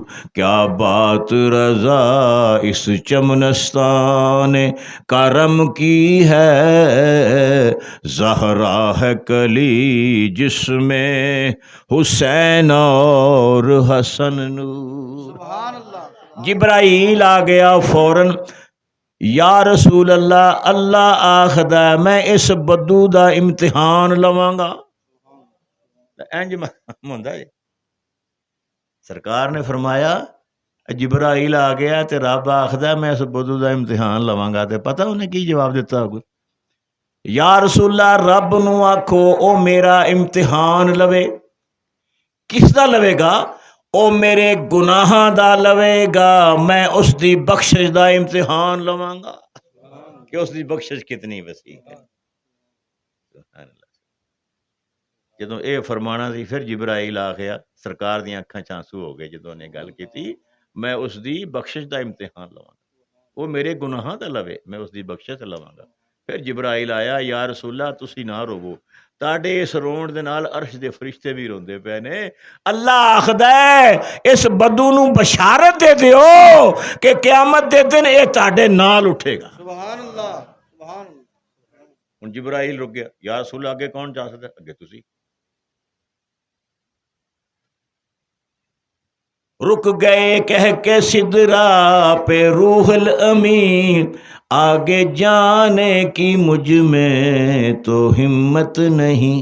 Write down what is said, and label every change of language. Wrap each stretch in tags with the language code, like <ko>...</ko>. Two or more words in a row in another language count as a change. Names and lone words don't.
<ur>کیا بات رضا اس چمنستان کرم کی ہے، زہرا ہے کلی جس میں حسین اور حسن نور.</ur> <pa>جبرائیل آ گیا فوراً،</pa> <ar>یا رسول اللہ،</ar> <pa>اللہ آخدا میں اس بدو دا امتحان لواں گا. انج ہوندا ہے. سرکار نے فرمایا جبرائیل آ گیا تے رب آخدا میں اس بدو دا امتحان لواں گا. تے پتہ انہیں کی جواب دیتا ہوگا،</pa> <ar>یا رسول اللہ</ar> <pa>رب نو آکھو او میرا امتحان لوے. کس دا لوے گا؟ او میرے گناہاں دا لوے گا میں اس دی بخشش دا امتحان لواں گا کہ اس دی بخشش کتنی وسیع ہے.</pa> <ar>سبحان اللہ.</ar> <pa>جدوں اے فرمانا سی پھر جبرائیل آ گیا سرکار دیاں اکھاں چ آنسو ہو گئے جدوں نے گل کیتی میں اس دی بخشش دا امتحان لواں گا وہ میرے گناہاں دا لوے میں اس دی بخشش لواں گا. پھر جبرائیل آیا</pa> <ar>یا رسول اللہ</ar> <pa>تسی نہ روو تاڈے اس رون دے نال عرش دے فرشتے بھی روندے پے نے. اللہ آکھدا ہے اس بدو نو بشارت دے دیو کہ قیامت دے دن اے تاڈے نال اٹھے گا.</pa> <ar>سبحان اللہ سبحان اللہ.</ar> <pa>ہن جبرائیل رک گیا</pa> <ar>یا رسول اللہ</ar> <pa>اگے کون جا سکدا ہے؟ اگے تسی.</pa> <ur>رک گئے کہہ کے سدرا پہ روح الامین آگے جانے کی مجھ میں تو ہمت نہیں.</ur>